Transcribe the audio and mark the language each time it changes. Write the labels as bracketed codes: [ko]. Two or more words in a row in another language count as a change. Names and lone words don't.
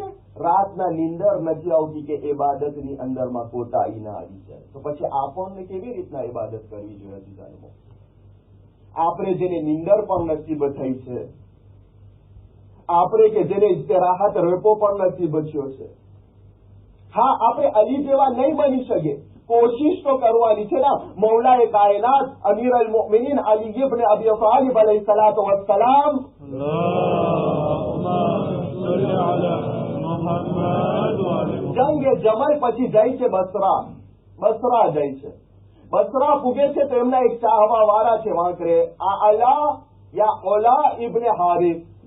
[gu] રાતના નીંદર નથી આવતી કે ઇબાદતની અંદરમાં કોતાહી ના આવી જાય, તો પછી આપણને કેવી રીતના ઇબાદત કરવી જોઈએ? અજીઝાનો, આપણે જેને નીંદર પણ નસીબ થઈ છે, આપણે કે જેને ઇસ્તિરાહત રેપો પણ નસીબ થયો છે, હા આપણે અલી જેવા નહીં બની શકે, કોશિશ તો કરવાની છે ને. मौलाए कायनात अमीर अल मोमिनीन अली इब्न अबी तालिब [ar] عليه الصلاة والسلام [gu] જંગે જમલ પછી જાય છે બસરા જાય છે. બસરા પૂગે છે તો એમના એક ચાહવા વાળા છે વાંકરે, આ અલા યા ઓલા ઇબ્ન હારિસ.